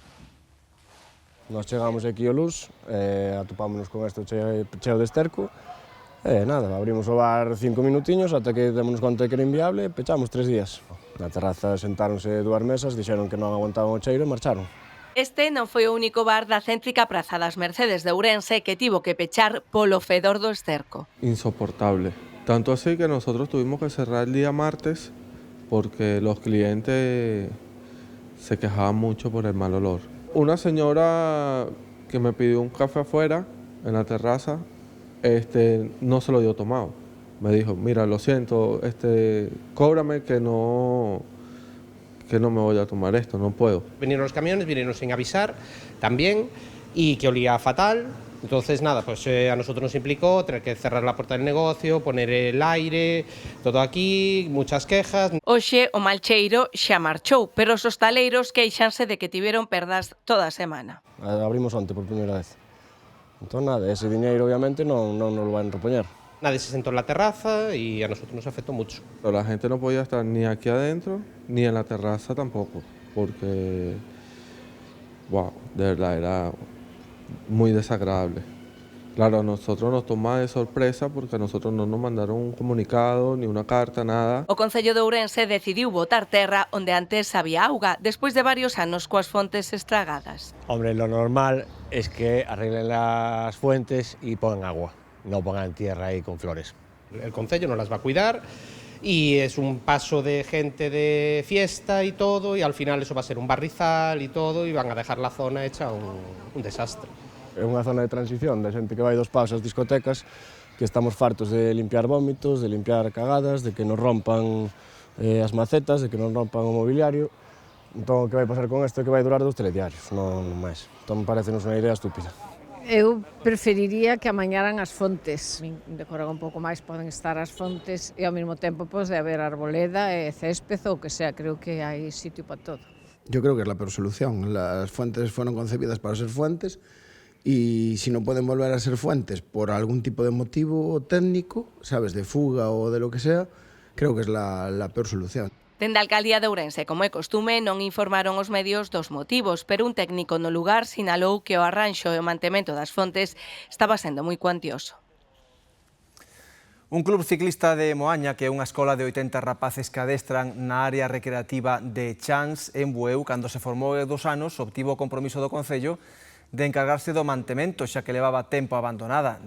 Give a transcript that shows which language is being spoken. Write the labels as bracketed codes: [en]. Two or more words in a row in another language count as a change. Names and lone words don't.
[gl] Nós chegamos aquí ao Luz, atopámonos con isto cheo de esterco, e nada, abrimos o bar 5 minutiños ata que demos conta de que era inviable e pechamos 3 días. Na terraza sentáronse 2 mesas, dixeron que non aguantaban o cheiro e marcharon. Este non foi o único bar da céntrica Praza das Mercedes de Ourense que tivo que pechar polo fedor do esterco. [es] Insoportable. Tanto así que nosotros tuvimos que cerrar el día martes porque los clientes se quejaban mucho por el mal olor. Una señora que me pidió un café afuera, en la terraza, no se lo dio tomado. Me dijo, mira, lo siento, cóbrame que no me voy a tomar esto, no puedo. Vinieron los camiones, vinieron sin avisar también y que olía fatal. Entonces nada, pues a nosotros nos implicó tener que cerrar la puerta del negocio, poner el aire, todo aquí, muchas quejas. [gl] Hoxe o mal cheiro xa marchou, pero os hostaleiros queixanse de que tiveron perdas toda a semana. Abrimos onte por primeira vez. Entón nada, ese diñeiro obviamente non nos lo van a repoñer. [es] Nadie se sentó en la terraza y a nosotros nos afectó mucho. La gente no podía estar ni aquí adentro ni en la terraza tampoco, porque, wow, de verdad era muy desagradable. Claro, a nosotros nos toma de sorpresa porque a nosotros no nos mandaron un comunicado, ni una carta, nada. [gl] O Concello de Ourense decidiu botar terra onde antes había auga, despois de varios anos coas fontes estragadas. [es] Hombre, lo normal es que arreglen las fuentes y pongan agua. No pongan tierra ahí con flores. El Concello no las va a cuidar y es un paso de gente de fiesta y todo, y al final eso va a ser un barrizal y todo, y van a dejar la zona hecha un desastre. [gl] É unha zona de transición de xente que vai dos paus ás discotecas, que estamos fartos de limpiar vómitos, de limpiar cagadas, de que nos rompan as macetas, de que nos rompan o mobiliario. Entón, o que vai pasar con isto é que vai durar 2 telediarios, non máis. Entón, parecenos unha idea estúpida. Eu preferiría que amañaran as fontes, decorar un pouco máis poden estar as fontes e ao mesmo tempo pois, de haber arboleda e césped ou que sea, creo que hai sitio para todo. [es] Yo creo que es la peor solución. Las fuentes fueron concebidas para ser fuentes y si no pueden volver a ser fuentes por algún tipo de motivo técnico, sabes, de fuga o de lo que sea, creo que es la peor solución. [gl] Dende a Alcaldía de Ourense, como é costume, non informaron os medios dos motivos, pero un técnico no lugar sinalou que o arranxo e o mantemento das fontes estaba sendo moi cuantioso. Un club ciclista de Moaña, que é unha escola de 80 rapaces que adestran na área recreativa de Chans, en Bueu, cando se formou há 2 anos, obtivo o compromiso do Concello de encargarse do mantemento, xa que levaba tempo abandonada.